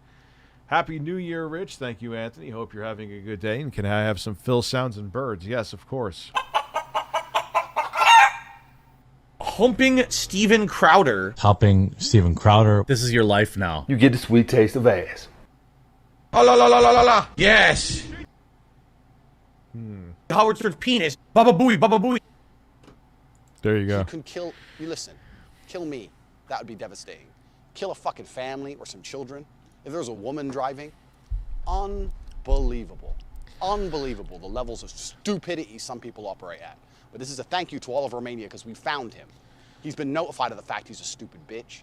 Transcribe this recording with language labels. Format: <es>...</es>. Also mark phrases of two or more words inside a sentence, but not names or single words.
<en>Happy New Year, Rich. Thank you, Anthony. Hope you're having a good day. And can I have some Phil sounds and birds? Yes, of course. Humping Steven Crowder. Helping Steven Crowder. This is your life now. You get the sweet taste of ass. Oh, la la la la la la. Yes. Howard Stern's penis. Baba booey, baba booey. There you go. You can kill, you listen, kill me. That would be devastating. Kill a fucking family or some children. If there was a woman driving, unbelievable. Unbelievable the levels of stupidity some people operate at. But this is a thank you to all of Romania because we found him. He's been notified of the fact he's a stupid bitch.</en>